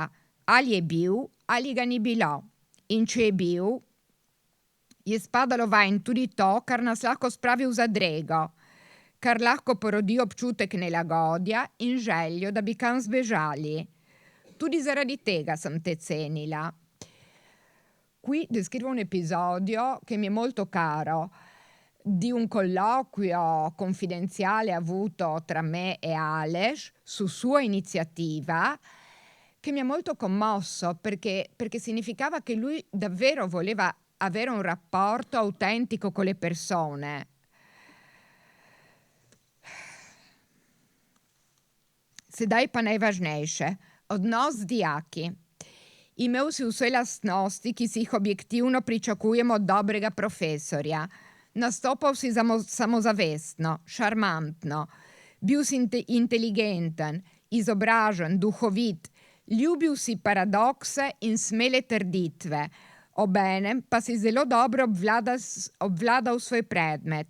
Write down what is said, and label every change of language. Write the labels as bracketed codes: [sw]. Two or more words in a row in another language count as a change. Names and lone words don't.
[sl] Ali je bil, ali ga ni bilo. In če je bil, je spadalo vanj tudi to, kar nas lahko spravi v zadrego, kar lahko porodi občutek nelagodja in željo, da bi kam zbežali. Tudi zaradi tega sem te cenila. [it] Qui descrivo un episodio che mi è molto caro, di un colloquio confidenziale avuto tra me e Aleš su sua iniziativa, che mi ha molto commosso perché significava che lui davvero voleva avere un rapporto autentico con le persone. [sl] Sedaj pa najvažnejše, odnos z dijaki. Imel si vse lastnosti, ki si jih objektivno pričakujemo od dobrega profesorja. Nastopal si samozavestno, šarmantno, bil si inteligenten, izobražen, duhovit, ljubil si paradokse in smele trditve, obenem pa si zelo dobro obvladal svoj predmet.